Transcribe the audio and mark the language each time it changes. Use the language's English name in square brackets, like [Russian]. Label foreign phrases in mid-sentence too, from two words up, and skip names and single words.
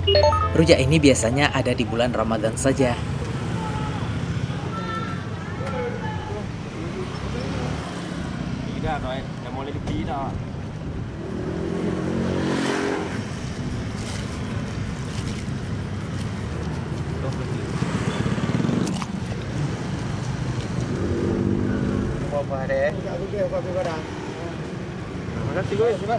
[Indonesian] Rujak ini biasanya ada di bulan Ramadan saja. [Vietnamese] Rồi, đã mua lấy cái ký đó. [Indonesian] Apa deh? Makasih gue.